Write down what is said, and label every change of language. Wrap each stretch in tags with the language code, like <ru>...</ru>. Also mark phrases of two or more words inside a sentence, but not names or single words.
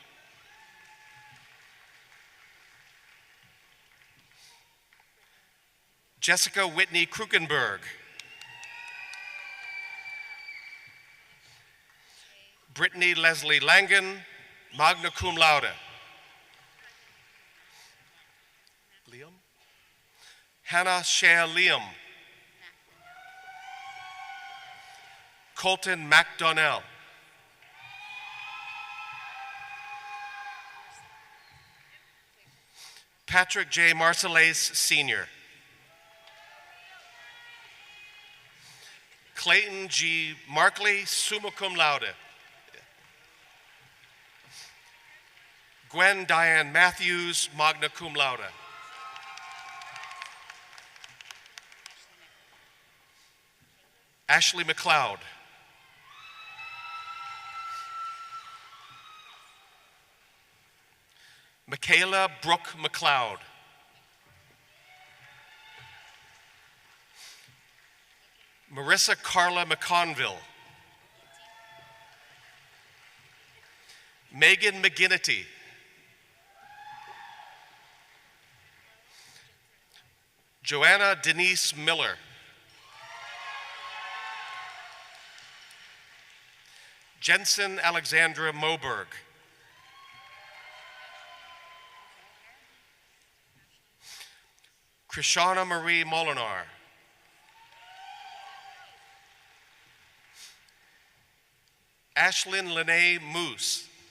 <en>Jessica Whitney Krukenberg. Brittany Leslie Langen,</en> <la>magna cum laude.</la> <en>Liam? Hannah Shea Liam. Colton McDonnell. Patrick J. Marcellais, Sr. Clayton G. Markley,</en> <la>summa cum laude.</la> <en>Gwen Diane Matthews,</en> <la>magna cum laude.</la> <en>Ashley McLeod. Michaela Brooke McLeod. Marissa Carla McConville. Megan McGinnity. Joanna Denise Miller. Jensen Alexandra Moberg. Krishana Marie Molinar. Ashlyn Lene Moose.</en>